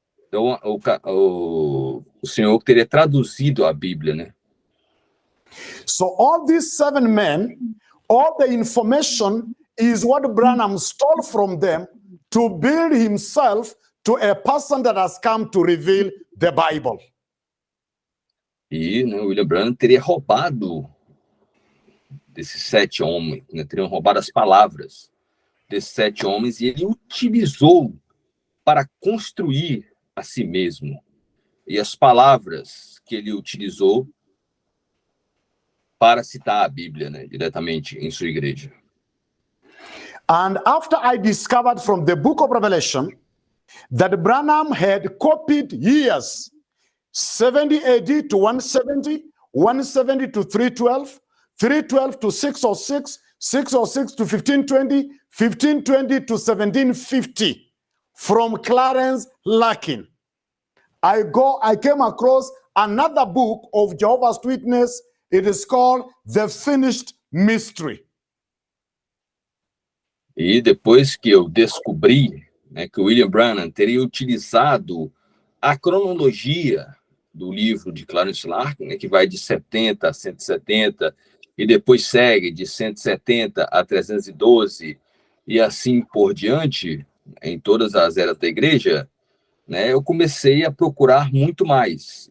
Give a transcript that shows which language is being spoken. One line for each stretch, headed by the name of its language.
Portuguese: Então, o senhor teria traduzido a Bíblia, né?
English: So all these 7 men, all the information is what Branham stole from them to build himself to a person that has come to reveal the Bible.
Portuguese: E, né, William Branham teria roubado desses 7 homens, né, teriam roubado as palavras desses 7 homens e ele utilizou para construir a si mesmo. E as palavras que ele utilizou para citar a Bíblia, né, diretamente em sua igreja.
English: And after I discovered from the book of Revelation that Branham had copied years, 70 AD to 170, 170 to 312, 312 to 606, 606 to 1520, 1520 to 1750 from Clarence Larkin. I came across another book of Jehovah's Witness. It is called The Finished Mystery.
Portuguese: E depois que eu descobri, né, que o William Branham teria utilizado a cronologia do livro de Clarence Larkin, né, que vai de 70 a 170, e depois segue de 170 a 312, e assim por diante, em todas as eras da igreja, né, eu comecei a procurar muito mais.